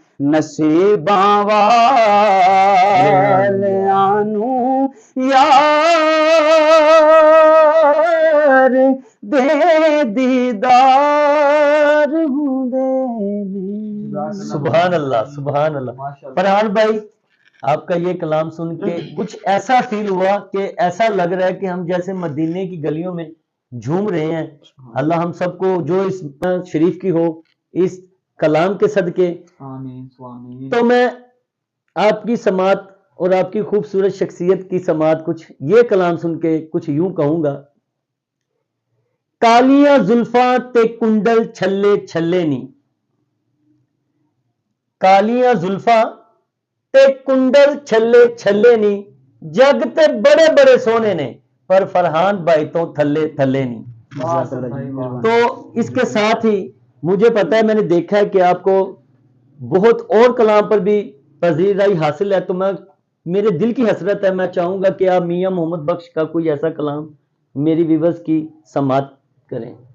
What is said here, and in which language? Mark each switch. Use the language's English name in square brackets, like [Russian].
[Punjabi] نصیباں والیاں نوں یار دے دیدار ہوندے نے. [Urdu] سبحان اللہ سبحان اللہ. فرحان بھائی آپ کا یہ کلام سن کے کچھ ایسا فیل ہوا کہ ایسا لگ رہا ہے کہ ہم جیسے مدینے کی گلیوں میں جھوم رہے ہیں. اللہ ہم سب کو جو اس شریف کی ہو اس کلام کے صدقے. تو میں آپ کی سماعت اور آپ کی خوبصورت شخصیت کی سماعت کچھ یہ کلام سن کے کچھ یوں کہوں گا. [Punjabi] کالیاں زلفاں تے کنڈل چھلے چھلے نی, کالیاں زلفاں تے کنڈل چھلے چھلے نی, جگ تے بڑے بڑے سونے نے پر فرحان بھائی تو تھلے تھلے نی. [Urdu] تو اس کے ساتھ ہی مجھے پتا ہے, میں نے دیکھا ہے کہ آپ کو بہت اور کلام پر بھی پذیرائی حاصل ہے. تو میں میرے دل کی حسرت ہے, میں چاہوں گا کہ آپ میاں محمد بخش کا کوئی ایسا کلام میری ویورز کی سماعت کریں.